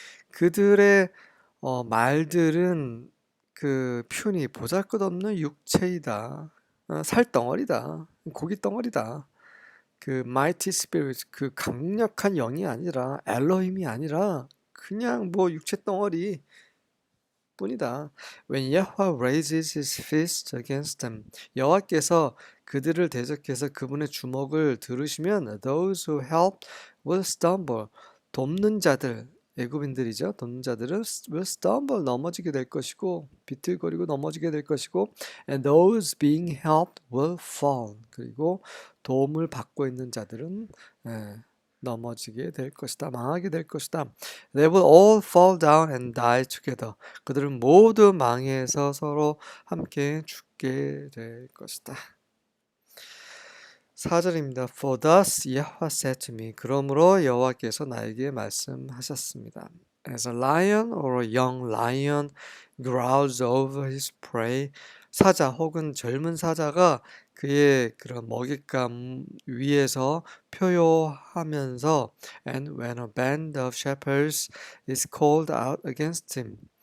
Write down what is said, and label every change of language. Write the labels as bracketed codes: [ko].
[ko] 그들의 말들은 puny 보잘것없는 육체이다. 살덩어리다. 고깃덩어리다. [en] mighty spirit [ko] 강력한 영이 아니라 엘로힘이 아니라 그냥 육체 덩어리 뿐이다. [en] When Yahweh raises his fist against them, [ko] 여호와께서 그들을 대적해서 그분의 주먹을 들으시면 [en] those who help will stumble. [ko] 돕는 자들, 애굽인들이죠. 돕는 자들은 [en] will stumble [ko] 넘어지게 될 것이고 비틀거리고 넘어지게 될 것이고 [en] and those being helped will fall. [ko] 그리고 도움을 받고 있는 자들은 넘어지게 될 것이다. 망하게 될 것이다. [en] They will all fall down and die together. [ko] 그들은 모두 망해서 서로 함께 죽게 될 것이다. 4절입니다. [en] For thus Yahweh said to me. [ko] 그러므로 여호와께서 나에게 말씀하셨습니다. [en] As a lion or a young lion growls over his prey. [ko] 사자 혹은 젊은 사자가 그의 그런 먹잇감 위에서 표효하면서 [en] and when a band of shepherds is called out against him.